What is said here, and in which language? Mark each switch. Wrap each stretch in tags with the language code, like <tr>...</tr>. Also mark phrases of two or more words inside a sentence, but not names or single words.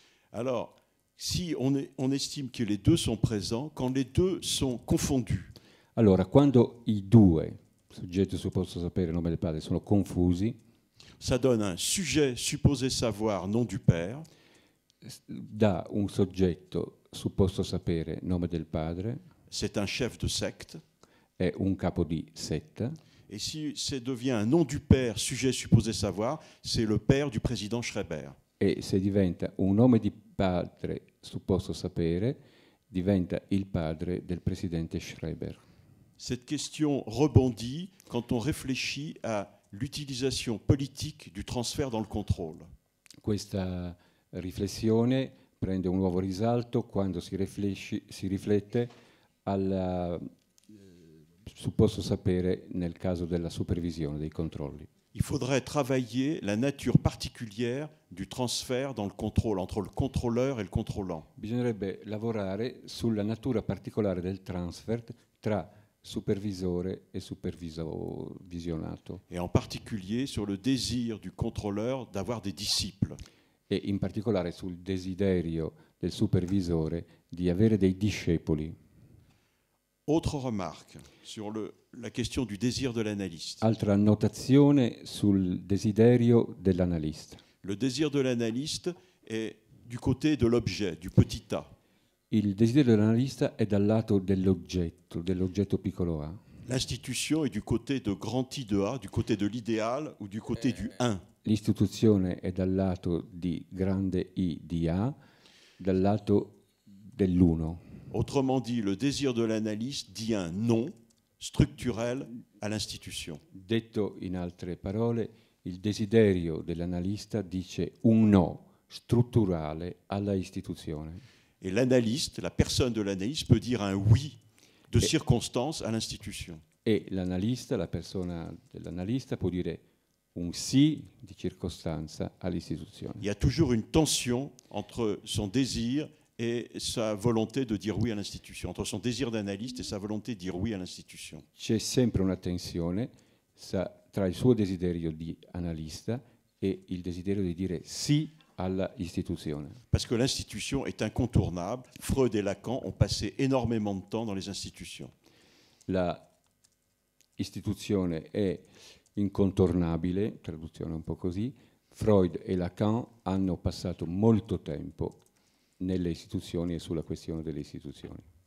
<fr>Alors, si on estime que les deux sont présents, quand les deux sont confondus,</fr> <it>Allora, quando i due, soggetto supposto sapere, nome del padre, sono confusi,</it> <fr>ça donne un sujet supposé savoir, nom du père,</fr> <it>dà un soggetto supposto sapere, nome del padre,</it> <fr>c'est un chef de secte,</fr> <it>è un capo di setta,</it> <fr>et si ça devient un nom du père, sujet supposé savoir, c'est le père du président Schreiber.</fr> <it>e se diventa un nome di padre supposto sapere, diventa il padre del presidente Schreiber.</it> <fr>Cette question rebondit quand on réfléchit à l'utilisation politique du transfert dans le contrôle.</fr> <it>Questa riflessione prende un nuovo risalto quando si riflette al supposto sapere nel caso della supervisione, dei controlli.</it> <fr>Il faudrait travailler la nature particulière du transfert dans le contrôle, entre le contrôleur et le contrôlant.</fr> <it>Bisognerebbe lavorare sulla natura particolare del transfer tra supervisore e supervisionato,</it> <fr>Et en particulier sur le désir du contrôleur d'avoir des disciples.</fr> <it>e in particolare sul desiderio del supervisore di avere dei discepoli.</it> <fr>Autre remarque sur la question du désir de l'analyste.</fr> <it>Altra annotazione sul desiderio dell'analista.</it> <fr>Le désir de l'analyste est du côté de l'objet, du petit a.</fr> <it>Il desiderio dell'analista è dal lato dell'oggetto piccolo a.</it> <fr>L'institution est du côté de grand I de A, du côté de l'idéal ou du côté du 1.</fr> <it>L'istituzione è dal lato di grande I di A, dal lato dell'uno.</it> <fr>Autrement dit, le désir de l'analyste dit un non structurel à l'institution.</fr> <it>Detto in altre parole, il desiderio dell'analista dice un no strutturale alla istituzione.</it> <fr>Et l'analyste, la personne de l'analyste peut dire un oui de circonstance à l'institution.</fr> <it>E l'analista, la persona dell'analista, può dire un sì di circostanza all'istituzione.</it> <fr>Il y a toujours une tension entre son désir et sa volonté de dire oui à l'institution, entre son désir d'analyste et sa volonté de dire oui à l'institution.</fr> <it>C'è sempre una tensione tra il suo desiderio di analista e il desiderio di dire sì alla istituzione.</it> <fr>Parce que l'institution est incontournable. Freud et Lacan ont passé énormément de temps dans les institutions.</fr> <it>La istituzione è incontornabile, traduzione un po' così. Freud e Lacan hanno passato molto tempo nelle istituzioni e sulla questione delle istituzioni.</it>